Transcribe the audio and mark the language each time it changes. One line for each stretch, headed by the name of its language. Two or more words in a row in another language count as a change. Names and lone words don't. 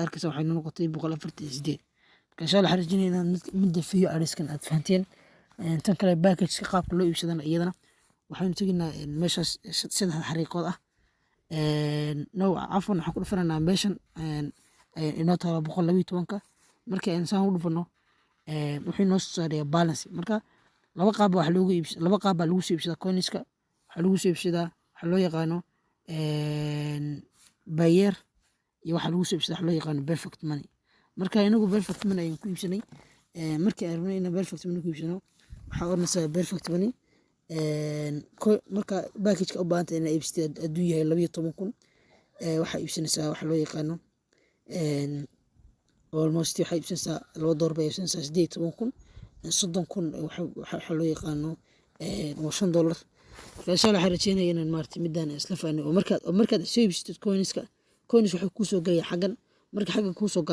Somali: arkaysa waxay noo noqotay 148 marka
Arabic: إن شاء الله
Somali: waxaan rajeynayaa inaad midda VRSkan aad fahanteen tan kale package qaabka loo iibsadana iyadana waxaynu tegaynaa meeshaas saddex xariiqood ah cafwan waxaan ku dhufananaa meeshan inoo taala 112ka markii aan saan u dhufano wuxuu noo saarayaa balance marka laba qaab baa lagu soo iibsadaa coinska waxaa lagu soo iibsadaa waxaa loo yaqaano buyer iyo waxaa lagu soo iibsadaa waxaa loo yaqaano
English: perfect money
Somali: marka inagu
English: perfect money
Somali: ayaan ku iibsanay markii aan rabnay inaan
English: perfect money
Somali: ku iibsano waxaa oranaysaa
English: perfect money
Somali: marka packageka u baahanta inaad iibsatid hadduu yahay 12,000 waxaa iibsanaysaa waxaa loo yaqaano almost waxaa iibsanaysaa $2 bay iibsanaysaa 18,000 30,000 waxaa loo yaqaano waa $5 marka
Arabic: إن شاء الله
Somali: waxaan rajeynayaa inaan maartay midaan isla fahanay oo markaad soo iibsatid coins waxay kuu soo galaya xaggan marka xaggan kuu soo